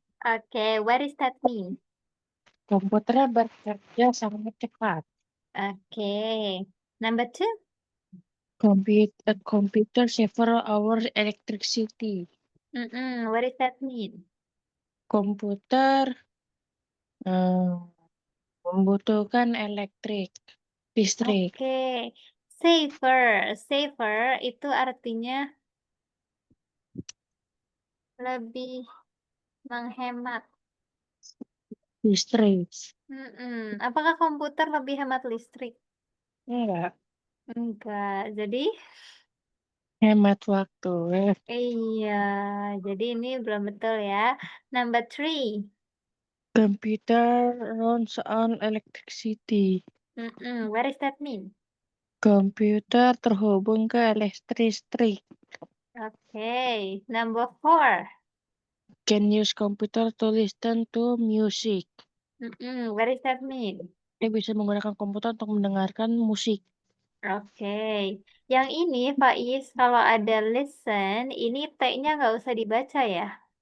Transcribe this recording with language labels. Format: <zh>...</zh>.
<en>Okay, what does that mean?</en> <id>Komputernya bekerja sangat cepat.</id> <en>Okay. Number 2? A computer saver our electricity. What does that mean?</en> <id>Komputer membutuhkan listrik. Okay. Saver. Saver itu artinya lebih menghemat. Listrik. Apakah komputer lebih hemat listrik? Enggak. Enggak. Jadi, Hemat waktu. iya. Jadi ini belum betul ya.</id> <en>Number 3. Computer runs on electricity. What does that mean?</en> <id>Komputer terhubung ke listrik.</id> <en>Okay. Number 4. Can use computer to listen to music. What does that mean?</en> <id>Dia bisa menggunakan komputer untuk mendengarkan musik.</id> <en>Okay.</en> <id>Yang ini, Faiz, kalau ada listen, ini T-nya nggak usah dibaca ya.</id>